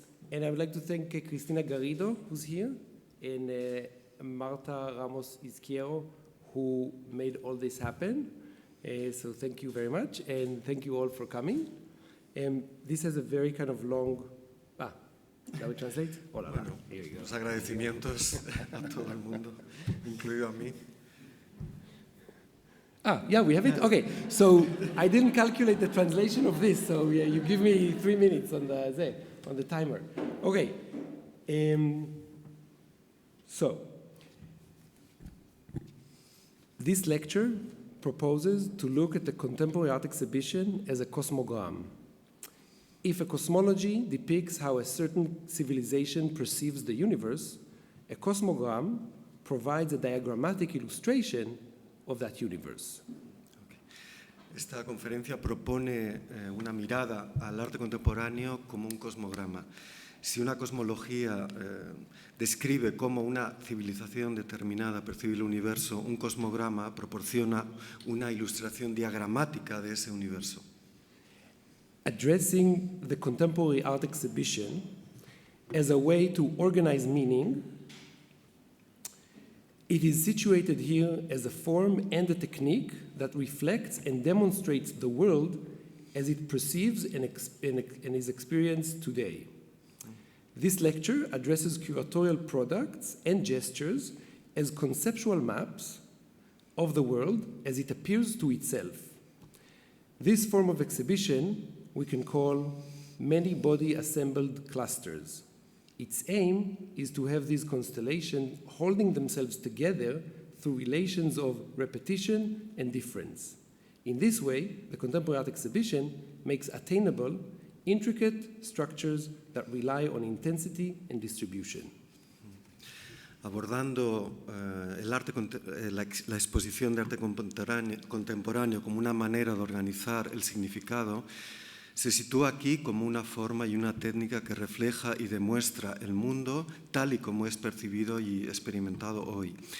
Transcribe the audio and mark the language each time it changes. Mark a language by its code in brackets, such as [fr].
[en] And I would like to thank Cristina Garrido, who's here, and Marta Ramos Izquierdo, who made all this happen. So thank you very much, and thank you all for coming. This has a very kind of long... ¿Shall we translate? [es] Hola, bueno, [en] here you go. [es] Los agradecimientos a todo el mundo, incluido a mí. [en] Yeah, we have it? Okay, so I didn't calculate the translation of this, so yeah, you give me 3 minutes on the timer. Okay, so this lecture proposes to look at the contemporary art exhibition as a cosmogram. If a cosmology depicts how a certain civilization perceives the universe, a cosmogram provides a diagrammatic illustration of that universe. [es] Esta conferencia propone una mirada al arte contemporáneo como un cosmograma. Si una cosmología describe cómo una civilización determinada percibe el universo, un cosmograma proporciona una ilustración diagramática de ese universo. [en] Addressing the contemporary art exhibition as a way to organize meaning, it is situated here as a form and a technique that reflects and demonstrates the world as it perceives and is experienced today. This lecture addresses curatorial products and gestures as conceptual maps of the world as it appears to itself. This form of exhibition we can call many-body assembled clusters. Its aim is to have these constellations holding themselves together through relations of repetition and difference. In this way, the contemporary art exhibition makes attainable intricate structures that rely on intensity and distribution. [es] Abordando la exposición de arte contemporáneo como una manera de organizar el significado, se sitúa aquí como una forma y una técnica que refleja y demuestra el mundo tal y como es percibido y experimentado hoy.